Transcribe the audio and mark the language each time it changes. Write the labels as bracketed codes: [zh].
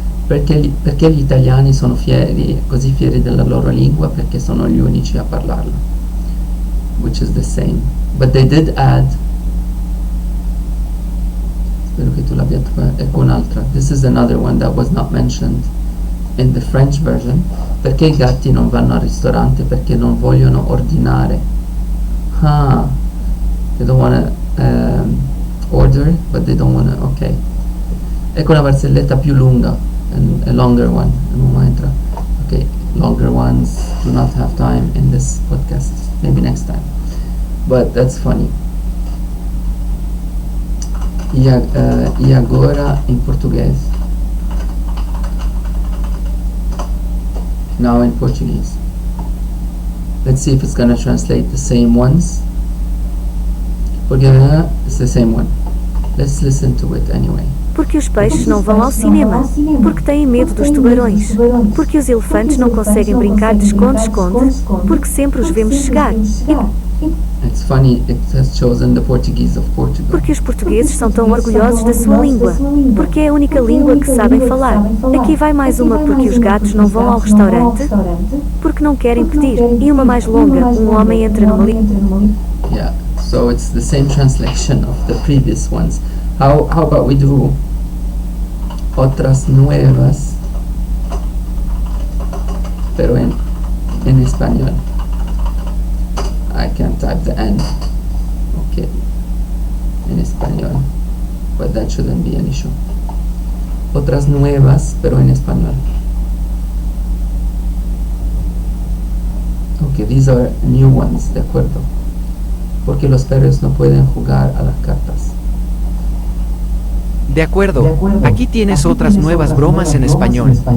[it] perché gli italiani sono così fieri della loro lingua? Perché sono gli unici a parlarla, [en] which is the same. But they did add, [it] spero che tu l'abbia trovato, ecco un'altra. [en] This is another one that was not mentioned in the French version. [it] Perché i gatti non vanno al ristorante? Perché non vogliono ordinare. [en] They don't want to order, but they don't want to, ok. [it] Ecco una barzelletta più lunga, [en] a longer one. Ok, longer ones do not have time in this podcast. Maybe next time. But that's funny. [pt] E agora in português. [en] Now in Portuguese. Let's see if it's gonna translate the same ones. Porque it's the same one. Let's listen to it anyway. [pt] Porque os peixes não vão ao cinema, porque têm medo dos tubarões, porque os elefantes não conseguem brincar de esconde-esconde, porque sempre os vemos chegar. [en] It's funny, it has chosen the Portuguese of Portugal. [pt] Porque os portugueses são tão orgulhosos da sua língua, porque é a única língua que sabem falar. Aqui vai mais uma, porque os gatos não vão ao restaurante, porque não querem pedir. E uma mais longa, um homem entra numa língua. [en] Yeah, so it's the same translation of the previous ones. How about we do [es] otras nuevas, pero en español? [en] I can't type the N. Okay, [es] en español, [en] but that shouldn't be an issue. [es] Otras nuevas, pero en español. [en] Okay, these are new ones, [es] de acuerdo. Porque los perros no pueden jugar a las cartas. De acuerdo, aquí tienes otras nuevas bromas en español.